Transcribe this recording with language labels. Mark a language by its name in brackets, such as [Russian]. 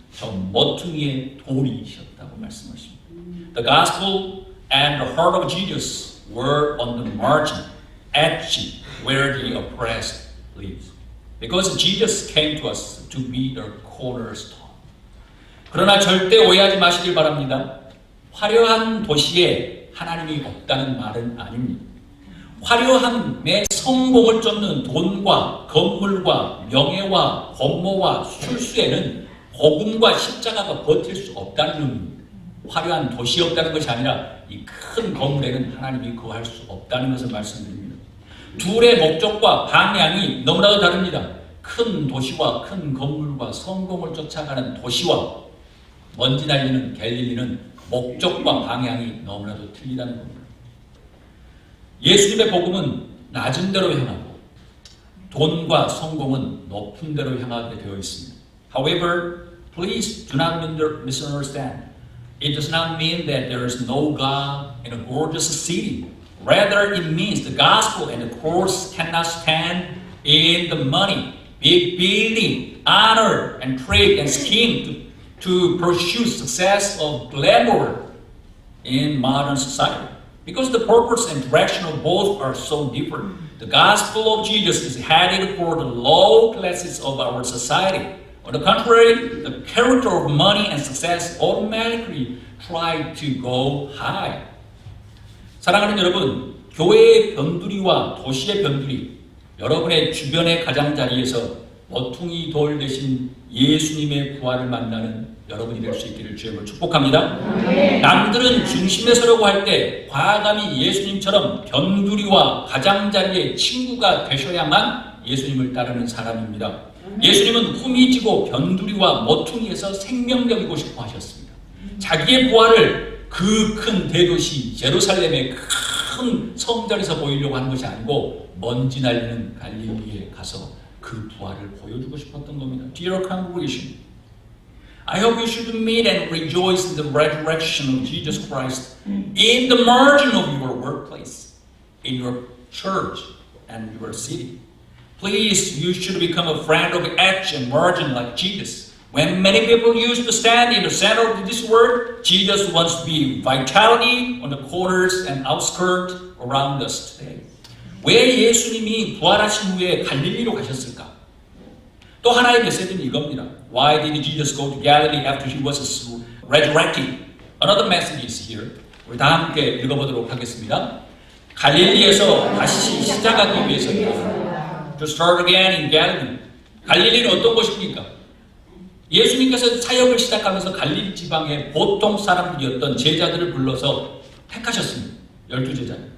[Korean] 저 모퉁이의 돌이셨다고 말씀하십니다. [English] The gospel and the heart of Jesus were on the margin, edge, where the oppressed lives. Because Jesus came to us to be the cornerstone. [Korean] 그러나 절대 오해하지 마시길 바랍니다. 화려한 도시에 하나님이 없다는 말은 아닙니다. 화려함의 성공을 쫓는 돈과 건물과 명예와 권모와 술수에는 복음과 십자가가 버틸 수 없다는 의미입니다. 화려한 도시 없다는 것이 아니라 이 큰 건물에는 하나님이 거할 수 없다는 것을 말씀드립니다. 둘의 목적과 방향이 너무나도 다릅니다. 큰 도시와 큰 건물과 성공을 쫓아가는 도시와 먼지 날리는 갤릴리는 목적과 방향이 너무나도 틀리다는 겁니다. 예수님의 복음은 낮은 데로 향하고 돈과 성공은 높은 데로 향하게 되어 있습니다. [English] However, please do not misunderstand. It does not mean that there is no God in a gorgeous city. Rather, it means the gospel and the cross cannot stand in the money, big building, honor, and trade and scheme to pursue success of glamour in modern society. Because the purpose and direction of both are so different. The gospel of Jesus is headed for the low classes of our society. On the contrary, the character of money and success automatically try to go high. [Korean] 사랑하는 여러분, 교회의 변두리와 도시의 변두리, 여러분의 주변의 가장자리에서 머퉁이 돌 대신 예수님의 부활을 만나는 여러분이 될 수 있기를 주님을 축복합니다. 남들은 중심에 서려고 할 때 과감히 예수님처럼 변두리와 가장자리의 친구가 되셔야만 예수님을 따르는 사람입니다. 예수님은 후미지고 변두리와 머퉁이에서 생명력이고 싶어 하셨습니다. 자기의 부활을 그 큰 대도시 예루살렘의 큰 성전에서 보이려고 하는 것이 아니고 먼지 날리는 갈릴리에 가서 그 부활을 보여주고 싶었던 겁니다. [English] Dear congregation, I hope you should meet and rejoice in the resurrection of Jesus Christ in the margin of your workplace, in your church, and your city. Please, you should become a friend of edge and margin like Jesus. When many people used to stand in the center of this world, Jesus wants to be vitality on the corners and outskirts around us today. [Korean] 왜 예수님이 부활하신 후에 갈릴리로 가셨을까? 또 하나의 메시지는 이겁니다. [English] Why did Jesus go to Galilee after he was resurrected? Another message is here. [Korean] 우리 다 함께 읽어보도록 하겠습니다. 갈릴리에서 다시 시작하기 위해서입니다. [English] To start again in Galilee. [Korean] 갈릴리는 어떤 곳입니까? 예수님께서 사역을 시작하면서 갈릴리 지방의 보통 사람들이었던 제자들을 불러서 택하셨습니다. 12제자.